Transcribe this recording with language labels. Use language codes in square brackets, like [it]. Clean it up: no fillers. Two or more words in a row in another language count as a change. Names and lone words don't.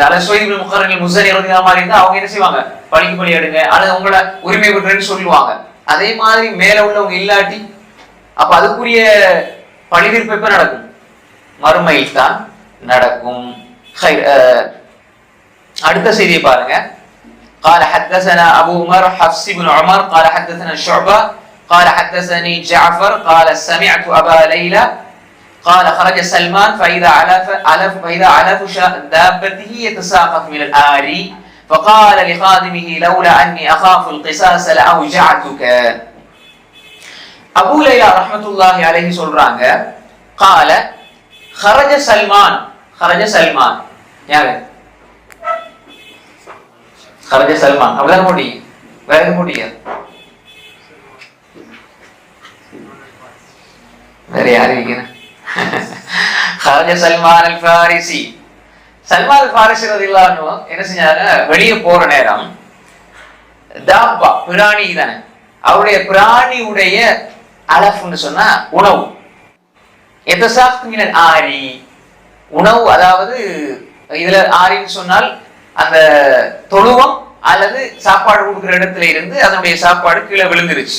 [ta] அல்லது சுவைத் இப்னு முகர்ரில் முஸனி [ar] رضي الله عنه [ta] மாதிரி இருந்தா அவங்க என்ன செய்வாங்க, பழிக்கு பழி எடுங்க, அல்லது உங்களோட உரிமை விடுறேன்னு சொல்லுவாங்க. அதே மாதிரி மேல உள்ளவங்க இல்லாட்டி அப்ப அதுக்குரிய பழிதீர்ப்பு எப்ப நடக்கும், மறுமையில் தான் நடக்கும். அடுத்த செய்தியை பாருங்க. [ar] قال حدثنا أبو عمر حفص بن عمر قال حدثنا شعبة قال حدثني جعفر قال سمعت أبا ليلى قال خرج سلمان فإذا علف دابته يتساقط من الآري فقال لخادمه لولا أني أخاف القصاص لأوجعتك. [ta] அபூ லைலா [ar] رحمة الله عليه [ta] சொல்றாங்க, [ar] قال خرج سلمان. خرج سلمان [ta] யாரு? [ar] خرج سلمان [ta] அப்படிதான் முடியும், வேற எதுவும் முடியாது. வேற யாரு இருக்கிறேன்? [ar] خرج سلمان الفارسي. [ta] சல்மான் அல் ஃபாரிஸி [ar] رضي الله عنه [ta] என்ன செஞ்சாங்க, வெளியே போற நேரம் தாப்பா பிராணி தானே, அவருடைய பிராணியுடைய அலஃப்னு சொன்னா உணவு, [ar] يتساقط من الآري [ta] உணவு, அதாவது இதுல ஆரின்னு சொன்னால் அந்த தொழுவம் அல்லது சாப்பாடு கொடுக்குற இடத்துல இருந்து அதனுடைய சாப்பாடு கீழே விழுந்துருச்சு.